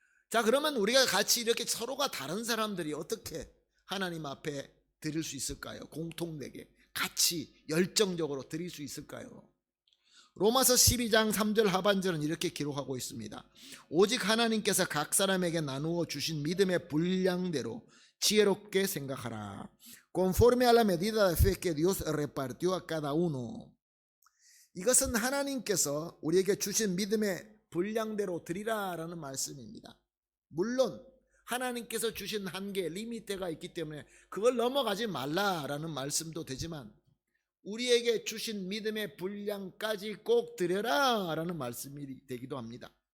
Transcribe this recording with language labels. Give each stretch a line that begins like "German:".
Korean: 자, 그러면 우리가 같이 이렇게 서로가 다른 사람들이 어떻게 하나님 앞에 드릴 수 있을까요? 공통되게 같이 열정적으로 드릴 수 있을까요? 로마서 12장 3절 하반절은 이렇게 기록하고 있습니다. 오직 하나님께서 각 사람에게 나누어 주신 믿음의 분량대로 지혜롭게 생각하라.
Spanish: Conforme a la medida de fe que Dios repartió a cada uno.
Korean: 이것은 하나님께서 우리에게 주신 믿음의 분량대로 드리라라는 말씀입니다. 물론 하나님께서 주신 한계, 리미트가 있기 때문에 그걸 넘어가지 말라라는 말씀도 되지만, 우리에게 주신 믿음의 분량까지 꼭 드려라 라는 말씀이 되기도 합니다.